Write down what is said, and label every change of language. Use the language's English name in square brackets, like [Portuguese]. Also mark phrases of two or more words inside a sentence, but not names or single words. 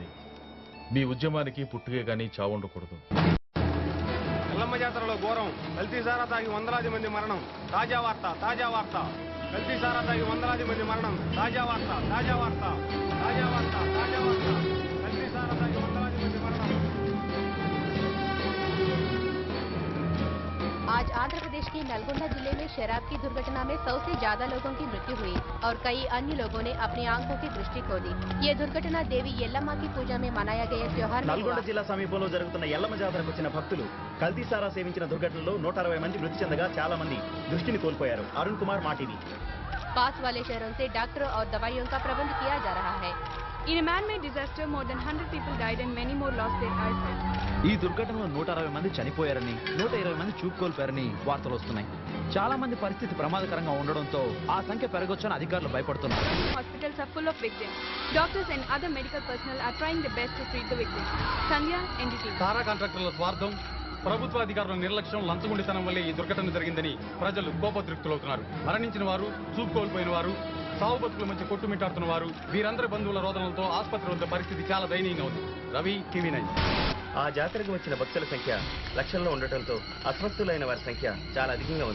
[Telugu] మీ ఉద్యమానికి పుట్టుకే కానీ చావు ఉండకూడదు. ఎల్లమ్మ జాతరలో ఘోరం, కల్తీ సారా తాగి వందలాది మంది మరణం. తాజా వార్త, తాజా వార్త. కల్తీ సారా తాగి వందలాది మంది మరణం. తాజా వార్త, తాజా వార్త. తాజా వార్త, తాజా వార్త. కల్తీ సారా తాగి వందలాది మంది మరణం. [Hindi] आज आंध्र प्रदेश के नलगोंडा जिले में शराब की दुर्घटना में 100 से ज्यादा लोगों की मृत्यु हुई और कई अन्य लोगों ने अपनी आंखों की दृष्टि खो दी। ये दुर्घटना देवी यल्लम्मा की पूजा में मनाया गया त्योहार में [Telugu] నల్గొండ జిల్లా సమీపంలో జరుగుతున్న ఎల్లమ్మ జాతరకు వచ్చిన భక్తులు కల్తీ సారా సేవించిన దుర్ఘటనలో 160 మంది మృతి చెందగా చాలా మంది దృష్టిని కోల్పోయారు. అరుణ్ కుమార్, మా టీవీ. [Hindi] पास वाले शहरों से डॉक्टरों और दवाइयों का प्रबंध किया जा रहा है। [English] In a man-made disaster, more than 100 people died and many more lost their eyesight. [Telugu] ఈ దుర్ఘటనలో 160 మంది చనిపోయారని, 120 మంది చూపు కోల్పోయారని వార్తలు వస్తున్నాయి. చాలా మంది పరిస్థితి ప్రమాదకరంగా ఉండడంతో ఆ సంఖ్య పెరగొచ్చని అధికారులు భయపడుతున్నారు. [English] Hospitals are full of victims. Doctors and other medical personnel are trying their best to treat the victims. Sandhya, NDTV. [Telugu] సారా కాంట్రాక్టర్ల స్వార్థం, ప్రభుత్వ అధికారుల నిర్లక్ష్యం, లంచగొండితనం వల్లే ఈ దుర్ఘటన జరిగిందని ప్రజలు కోపతృప్తులవుతున్నారు. మరణించిన వారు, చూపు కోల్పోయిన వారు, సావు బతుకుల మధ్య కొట్టుమిట్టాడుతున్న వారు, వీరందరి బంధువుల రోదనలతో ఆసుపత్రి వద్ద పరిస్థితి చాలా దయనీయంగా ఉంది. రవి, టీవీ 9. ఆ జాతరకు వచ్చిన భక్తుల సంఖ్య లక్షల్లో ఉండటంతో అస్వస్థులైన వారి సంఖ్య చాలా అధికంగా ఉంది.